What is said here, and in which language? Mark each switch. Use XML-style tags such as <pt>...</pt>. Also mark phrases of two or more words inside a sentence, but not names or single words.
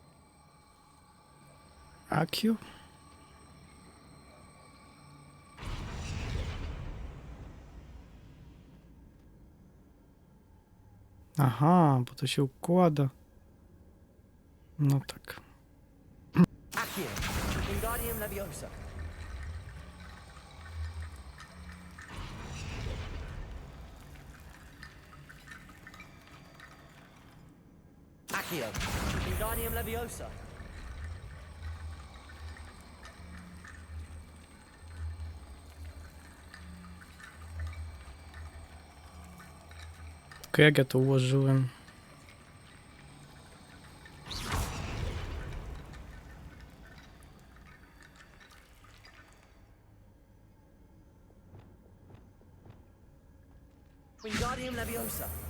<pl>Accio? Aha, bo to się układa. No tak. Accio! Wingardium Leviosa! Accio! Wingardium Leviosa! Tylko jak ja to ułożyłem? Wingardium Leviosa!</pl>